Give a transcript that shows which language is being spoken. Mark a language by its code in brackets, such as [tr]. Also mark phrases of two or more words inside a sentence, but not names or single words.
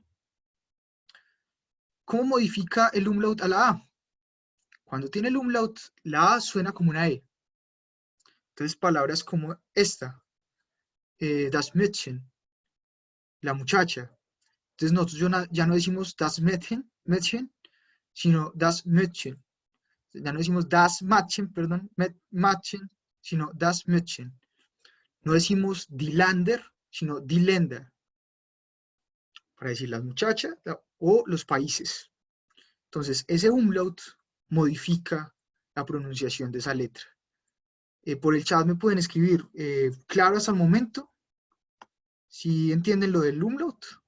[es] ¿Cómo modifica el umlaut a la A? Cuando tiene el umlaut, la A suena como una E. Entonces palabras como esta, [de] das Mädchen, [es] la muchacha. Entonces nosotros ya no decimos [de] das Mädchen, [es] sino [de] das Mädchen. [es] Ya no decimos [de] das Mädchen, [es] perdón, Mädchen, sino [de] das Mädchen. [es] No decimos [de] die Länder, [es] sino [de] die Länder, [es] para decir las muchachas o los países. Entonces, ese umlaut modifica la pronunciación de esa letra. Por el chat me pueden escribir, claro hasta el momento, si entienden lo del umlaut.